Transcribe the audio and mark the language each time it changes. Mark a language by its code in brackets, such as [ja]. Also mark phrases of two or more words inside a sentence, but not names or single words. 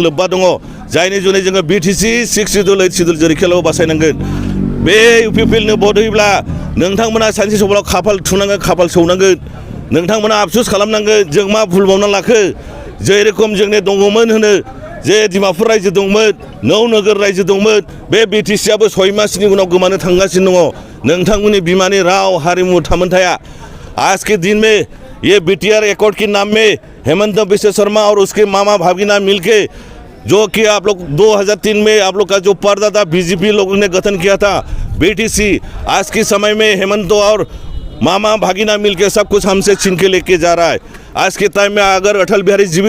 [brx] लोब्बा दङ जायनि जुनै जोङो बिटिसि 6 शिडिउल 8 शिडिउल जरिखेलाव बासायनांगोन बे इउपिपिएलनो भट होयोब्ला नोंथांमोना सानसे समाव खाफाल थुनांगोन खाफाल सौनांगोन नोंथांमोना आफसुस खालामनांगोन जों मा भुल मावना लाखो जे रोखोम जोंनि दङमोन होनो जे डिमापुर रायजो दंमोन नौनोगोर रायजो दंमोन बे बिटिसिआबो 6 मासनि उनाव गोमानो थांगासिनो दङ नोंथांमोननि बिमानि राव हारिमु थामोनथाया [hi] आज के दिन में ये बिटिआर एकॉर्ड के नाम में हेमंत बिश्व शर्मा और उसके मामा भागीना मिलके जो कि आप लोग 2003 में आप लोग का जो पर्दा था बीजेपी लोगों ने गठन किया था बीटीसी आज के समय में हेमंत और मामा भागीना मिलके सब कुछ हमसे छीन के लेके जा रहा है आज के टाइम में अगर अटल बिहारी